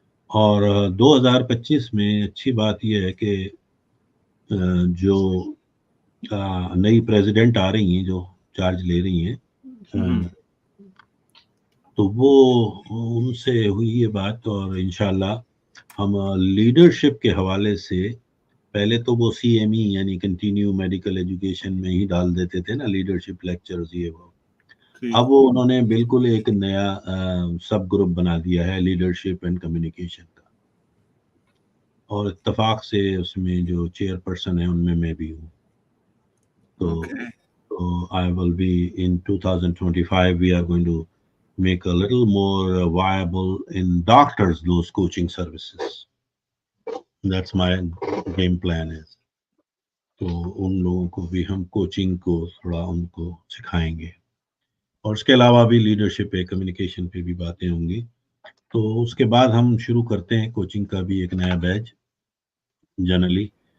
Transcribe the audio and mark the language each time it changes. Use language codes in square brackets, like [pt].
[hi] और 2025 में अच्छी बात यह है कि जो नई प्रेसिडेंट आ रही हैं जो चार्ज ले रही हैं, तो वो उनसे हुई ये बात, और इंशाल्लाह हम लीडरशिप के हवाले से पहले तो वो CME यानी कंटिन्यू मेडिकल एजुकेशन में ही डाल देते थे ना, लीडरशिप लेक्चर्स ये वो. अब वो उन्होंने बिल्कुल एक नया सब ग्रुप बना दिया है, लीडरशिप एंड कम्युनिकेशन का, और इत्तेफाक से उसमें जो चेयरपर्सन है उनमें मैं भी हूँ. [en] तो I will be in 2025 we are going to make a little more viable in doctors those coaching services. That's my game plan is. [hi] तो उन लोगों को भी हम कोचिंग को थोड़ा उनको सिखाएंगे, और उसके अलावा भी लीडरशिप पे कम्युनिकेशन पे भी बातें होंगी. तो उसके बाद हम शुरू करते हैं कोचिंग का भी एक नया बैच जनरली.